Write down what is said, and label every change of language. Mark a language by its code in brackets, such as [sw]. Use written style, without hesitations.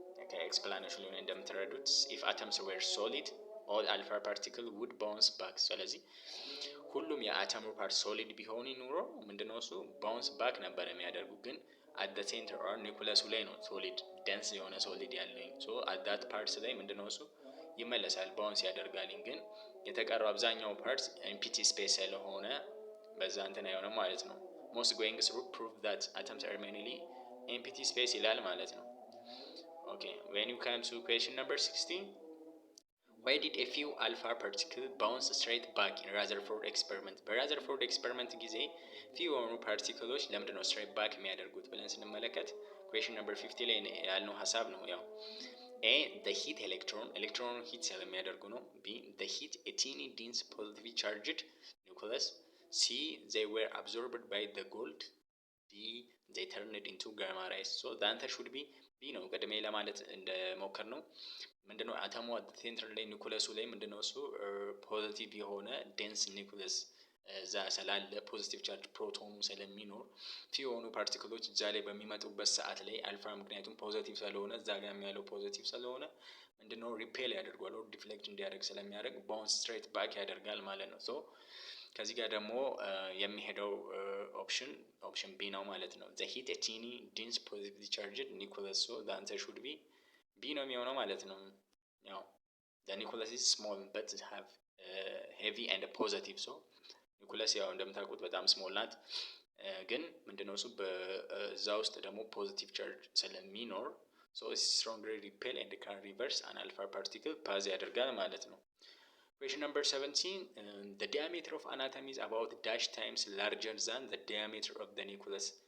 [am] ከኤክስፕላኔሽኑ ላይ እንደምትረዱት [en] ኢፍ አተምስ ዌር ሶሊድ ኦል አልፋ ፓርቲክል ውድ ባውንስ ባክ። [am] ስለዚህ ሁሉም የአተሙ ፓርት ሶሊድ ቢሆን ኑሮ ምንድነው እሱ ባውንስ ባክ ነበር የሚያደርጉ። ግን አት ዘ ሴንተር ኦር ኒውክለሱ ላይ ነው ሶሊድ ደንስ የሆነ ሶሊድ ያለኝ። ሶ አት ዛት ፓርትስ ላይ ምንድነው እሱ ይመለሳል፣ ባውንስ ያደርጋል። ግን የተቀረው አብዛኛው ፓርት ኤምፕቲ ስፔስ ስለሆነ በዛ እንትን አይሆንም ማለት ነው። [en] ሞስት ጎይንግ ስሩ ፕሩቭ ዛት አተምስ አር ሜንሊ ኤምፕቲ ስፔስ ይላል ማለት ነው። ኦኬ when you come to question number 16, why did a few alpha particle bounce straight back in Rutherford experiment? [am] በራዘርፎርድ ኤክስፐሪመንት ጊዜ ፊው የሆኑ ፓርቲክሎች ለምንድን ነው ስትሬት ባክ የሚያደርጉት ብለን ስንመለከት question number 50 ላይ ያልነው ሀሳብ ነው። [en] ያው A the heat electron ሂት ስለሚያደርጉ ነው። B the heat a teeny dense positively charged nucleus, C they were absorbed by the gold, D they turned into gamma rays. So the answer should be B [am] ነው። ቀድሜ ለማለት እንደሞከር ነው ምንድነው አተሙ ሴንተር ላይ ኒውክለሱ ላይ ምንድነው እሱ ፖዚቲቭ የሆነ ዴንስ ኒውክለስ እዛ ስላለ ፖዚቲቭ ቻርጅ ፕሮቶኑ ስለሚኖር ፊው የሆኑ ፓርቲክሎች እዛ ላይ በሚመጡበት ሰዓት ላይ አልፋ ምክንያቱም ፖዚቲቭ ስለሆነ እዛ ጋር ያለው ፖዚቲቭ ስለሆነ ምንድነው ሪፔል ያደርጋል ኦር ዲፍሌክት እንዲያደርግ ስለሚያደርግ ባውንስ ስትሬት ባክ ያደርጋል ማለት ነው። ሶ ከዚህ ጋር ደግሞ የሚሄደው ኦፕሽን ቢ ነው ማለት ነው። [en] the heat a teeny dense positively charged nucleus. so the answer should be B [am] ነው የሚሆነው ማለት ነው። [en] ያው the nucleus is small but have heavy and positive, so [am] ኒኩለስ ያው እንደምታውቁት በጣም ስሞል ናት። ግን ምንድነው እሱ በዛ ውስጥ ደግሞ ፖዚቲቭ ቻርጅ ስለሚኖር [en] so it's strongly repel and can reverse an alpha particle pass ያደርጋል ማለት ነው። Question number 17 the diameter of an atom is about dash times larger than the diameter of the nucleus.